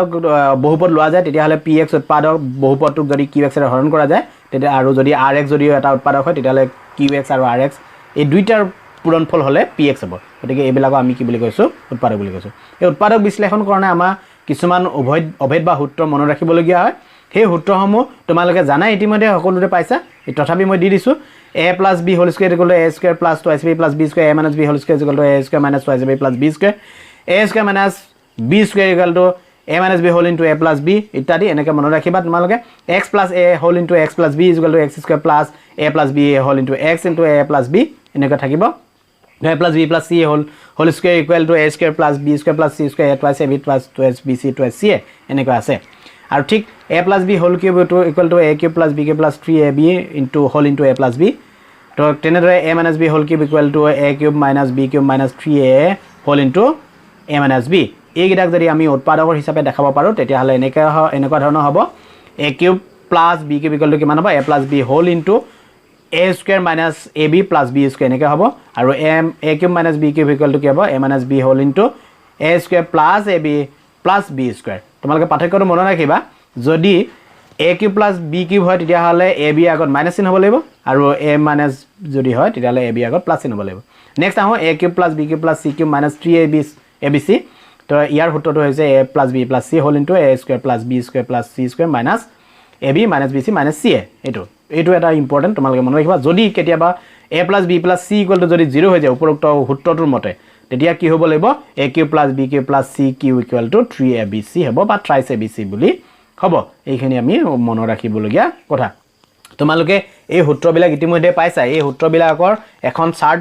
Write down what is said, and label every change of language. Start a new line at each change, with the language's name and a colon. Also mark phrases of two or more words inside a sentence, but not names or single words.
Assamese: বহুপদ লোৱা যায় তেতিয়াহ'লে px উৎপাদক বহুপদটোক যদি qx ৰে হৰণ কৰা যায় তেতিয়া আৰু যদি rx যদিও এটা উৎপাদক হয় তেতিয়াহ'লে qx আৰু rx এই দুইটাৰ পূৰণফল হ'লে px হ'ব গতিকে এইবিলাকক আমি কি বুলি কৈছোঁ উৎপাদক বুলি কৈছোঁ এই উৎপাদক বিশ্লেষণ কাৰণে আমাৰ কিছুমান অভেদ বা সূত্ৰ মনত ৰাখিবলগীয়া হয় সেই সূত্ৰসমূহ তোমালোকে জানাই ইতিমধ্যে সকলোতে পাইছা তথাপি মই দি দিছোঁ a + b² = a² + 2ab + b² a - b ² a² - 2ab + b² a² - b² = a - b + b ইত্যাদি এনেকৈ মনত ৰাখিবা তোমালোকে x + a × x + b = x² + a + b × x × a + b এনেকৈ থাকিব a + b + c
English: whole square
Assamese: = a² + b² + c² a
English: twice ab twice bc twice ca
Assamese: এনেকৈ আছে আৰু ঠিক a + b
English: whole cube
Assamese: = a³ + b³ + 3ab whole * a + b তো তেনেদৰে a - b whole
English: cube = a³ - b³ - 3a whole * a -
Assamese: b এইকেইটাক যদি আমি উৎপাদকৰ হিচাপে দেখাব পাৰোঁ তেতিয়াহ'লে এনেকুৱা ধৰণৰ হ'ব a³ + b³ = কিমান হ'ব a + b whole * a² - ab + b² এনেকৈ হ'ব আৰু a³ - b³ কি হ'ব a - b whole * a² + ab + b² তোমালোকে পাৰ্থক্যটো মনত ৰাখিবা যদি a³ + b³ হয় তেতিয়াহ'লে ab আগত মাইনাছ চিন হ'ব লাগিব আৰু a - যদি হয় তেতিয়াহ'লে ab আগত প্লাছ চিন হ'ব লাগিব নেক্সট আহোঁ a³ + b³ + c³ - 3ab abc তো ইয়াৰ সূত্ৰটো হৈছে a + b + c whole * a² + b² + c² - ab - bc - ca এইটো এটা ইম্পৰ্টেণ্ট তোমালোকে মনত ৰাখিবা যদি কেতিয়াবা a + b + c = যদি 0 হৈ যায় উপৰোক্ত সূত্ৰটোৰ মতে তেতিয়া কি হ'ব লাগিব a³ + b³ + c³ = 3abc হ'ব বা
English: thrice abc
Assamese: বুলি হ'ব এইখিনি আমি মনত ৰাখিবলগীয়া কথা তোমালোকে এই সূত্ৰবিলাক ইতিমধ্যে পাইছা এই সূত্ৰবিলাকৰ এখন চাৰ্ট